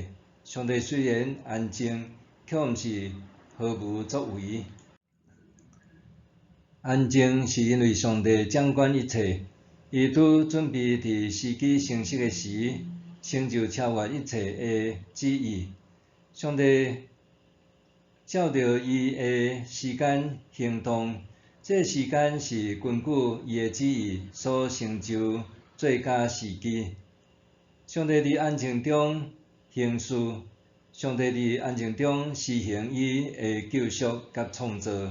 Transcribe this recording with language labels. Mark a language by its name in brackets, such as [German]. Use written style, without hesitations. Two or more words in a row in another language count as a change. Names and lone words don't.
[Min Nan Chinese] 上帝虽然安静，却毋是毫无作为。安静是因为上帝掌管一切，伊拄准备伫时机成熟的时，成就超越一切的旨意。上帝照着伊的时间行动，这时间是根据伊的旨意所成就最佳时机。上帝伫安静中行事，上帝伫安静中施行伊的救赎甲创造。